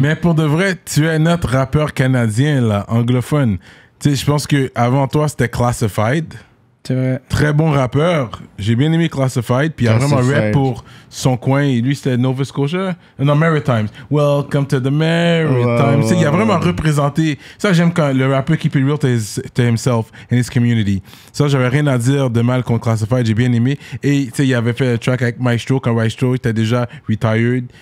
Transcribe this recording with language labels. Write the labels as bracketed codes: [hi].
[fr] Mais pour de vrai, tu es notre rappeur canadien, là, anglophone. Tu sais, je pense que avant toi, c'était Classified. C'est vrai. Très bon rappeur. J'ai bien aimé Classified. Puis il a vraiment rap pour son coin. Et lui, c'était Nova Scotia. Non, Maritimes. [en] Welcome to the Maritimes. [fr] Il a vraiment représenté. Ça, j'aime quand le rappeur [en] keep it real to himself and his community. [fr] Ça, j'avais rien à dire de mal contre Classified. J'ai bien aimé. Et tu sais, il avait fait un track avec Maestro quand Maestro était déjà retired.